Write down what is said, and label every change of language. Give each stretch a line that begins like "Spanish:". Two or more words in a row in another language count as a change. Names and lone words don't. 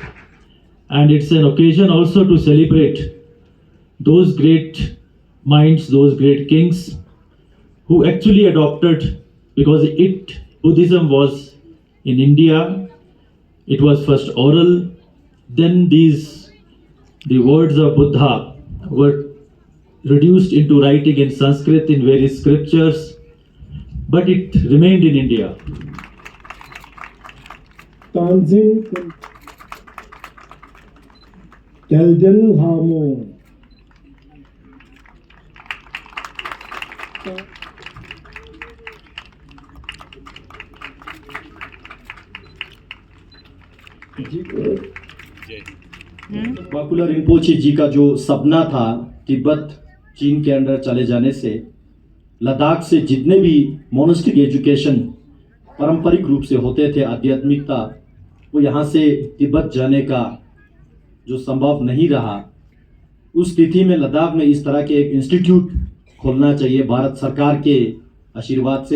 English: And it's an occasion also to celebrate those great minds, those great kings who actually adopted, because Buddhism was in India, it was first oral, then the words of Buddha were reduced into writing in Sanskrit in various scriptures, but it remained in India. Tanzin Delden Hamo.
Hindi: बाकुला रिम्पोचे जी का जो सपना था तिब्बत चीन के अंडर चले जाने से लद्दाख से जितने भी
English: monastic education
Hindi: पारंपरिक रूप से होते थे, आध्यात्मिकता, वो यहाँ से तिब्बत जाने का जो संभव नहीं रहा, उस स्थिति में लद्दाख में इस तरह के एक इंस्टीट्यूट खोलना चाहिए भारत सरकार के आशीर्वाद से।